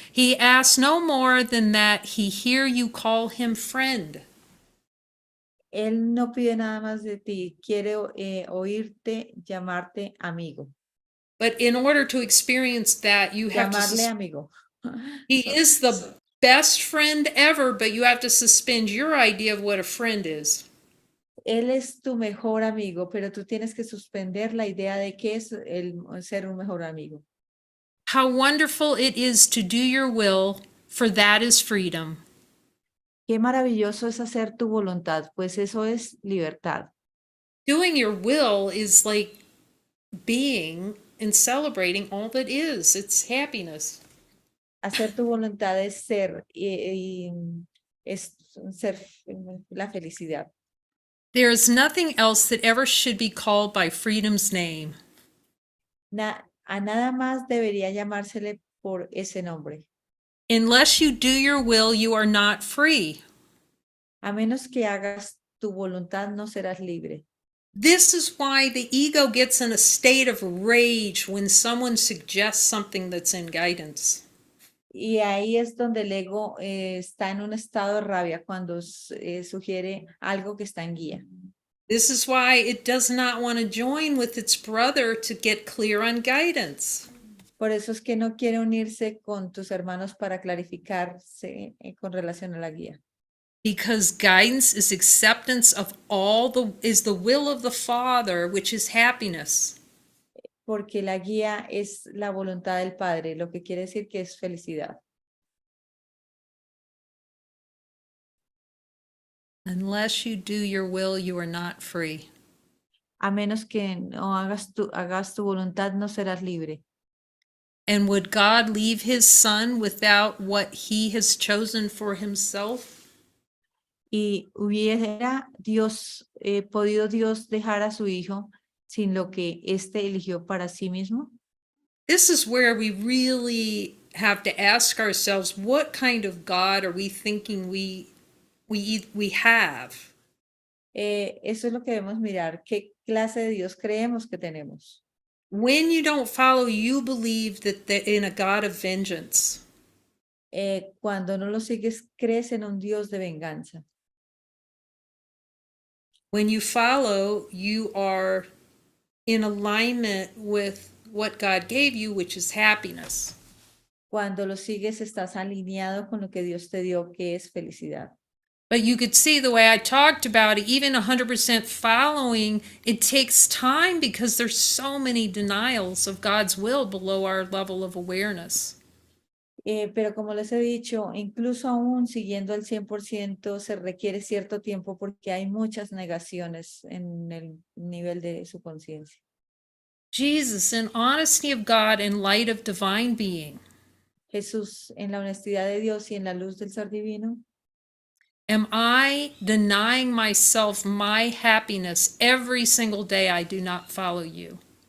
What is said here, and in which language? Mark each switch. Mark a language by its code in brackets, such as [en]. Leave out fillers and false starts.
[en] He asks no more than that he hear you call him friend. [es] Él no pide nada más de ti, quiere oírte, llamarte amigo. [en] But in order to experience that, you have [es] Llamarle [en] to. [es] amigo. [en] He is the best friend ever, but you have to suspend your idea of what a friend is. [es] Él es tu mejor amigo, pero tú tienes que suspender la idea de qué es ser un mejor amigo. [en] How wonderful it is to do your will, for that is freedom. [es] Qué maravilloso es hacer tu voluntad, pues eso es libertad. [en] Doing your will is like being and celebrating all that is. It's happiness. [es] Hacer tu voluntad es ser, es ser la felicidad. [en] There is nothing else that ever should be called by freedom's name. [es] A nada más debería llamársele por ese nombre. [en] Unless you do your will, you are not free. [es] A menos que hagas tu voluntad, no serás libre. [en] This is why the ego gets in a state of rage when someone suggests something that's in guidance. [es] Y ahí es donde el ego está en un estado de rabia cuando sugiere algo que está en guía. [en] This is why it does not want to join with its brother to get clear on guidance. [es] Por eso es que no quiere unirse con tus hermanos para clarificarse con relación a la guía. [en] Because guidance is acceptance of is the will of the Father, which is happiness. [es] Porque la guía es la voluntad del Padre, lo que quiere decir que es felicidad. [en] Unless you do your will, you are not free. [es] A menos que no hagas tu voluntad, no serás libre. [en] And would God leave his son without what he has chosen for himself? [es] Y hubiera podido Dios dejar a su hijo sin lo que éste eligió para sí mismo. [en] This is where we really have to ask ourselves, what kind of God are we thinking we have? [es] Eso es lo que debemos mirar. ¿Qué clase de Dios creemos que tenemos? [en] When you don't follow, you believe that in a God of vengeance. [es] Cuando no lo sigues, crees en un Dios de venganza. [en] When you follow, you are in alignment with what God gave you, which is happiness. [es] Cuando lo sigues, estás alineado con lo que Dios te dio, que es felicidad. [en] But you could see the way I talked about it, even 100% following, it takes time because there's so many denials of God's will below our level of awareness. [es] Pero como les he dicho, incluso aún siguiendo el 100% se requiere cierto tiempo porque hay muchas negaciones en el nivel de su conciencia. [en] Jesus, in honesty of God and light of divine being, [es] Jesús, en la honestidad de Dios y en la luz del ser divino, [en] am I denying myself my happiness every single day I do not follow you?